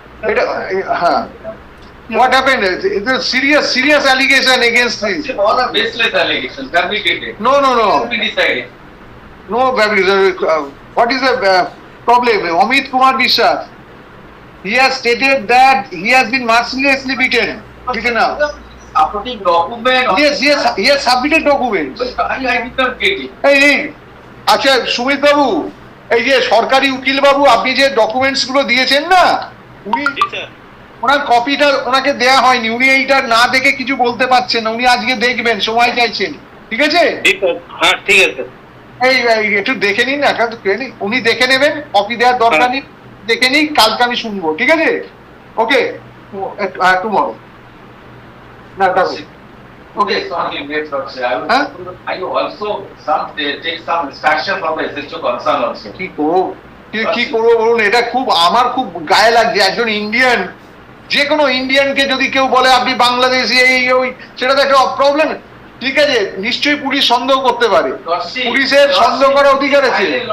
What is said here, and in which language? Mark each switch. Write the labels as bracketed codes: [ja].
[en] এটা হ্যাঁ, what happened? It's a serious allegation against this. All are baseless allegations, fabricated. No. We decided. No, what is the problem? Amit Kumar Vishwas, he has stated that he has been mercilessly beaten up. Supporting document. Yes, he has submitted documents. I did not get it. [bn] এই আচ্ছা সুমিত বাবু, এই যে সরকারি উকিল বাবু, আপনি যে documents গুলো দিয়েছেন না, উনি ওনার কপিটা ওনাকে দেয়া হয়নি, উনি এইটা না দেখে কিছু বলতে পারছেন না, উনি আজকে দেখবেন, সময় চাইছেন, ঠিক আছে? হ্যাঁ ঠিক আছে। এই একটু দেখে নিন না, উনি দেখে নেবেন, কপি দেওয়ার দরকার নেই, দেখে নিন, কালকে আমি শুনবো, ঠিক আছে? [en] Okay, tomorrow না Okay, so only wait for say. I will also take some instruction from the SHO concern also. [bn] কি করবো বলুন, এটা খুব আমার খুব গায়ে লাগছে। একজন ইন্ডিয়ান, যে কোনো ইন্ডিয়ানকে যদি কেউ বলে আপনি বাংলাদেশি এই ওই, সেটা তো একটা প্রবলেম, ঠিক আছে? নিশ্চয়ই পুলিশ সন্দেহ করতে পারে, পুলিশের সন্দেহ করার অধিকার আছে।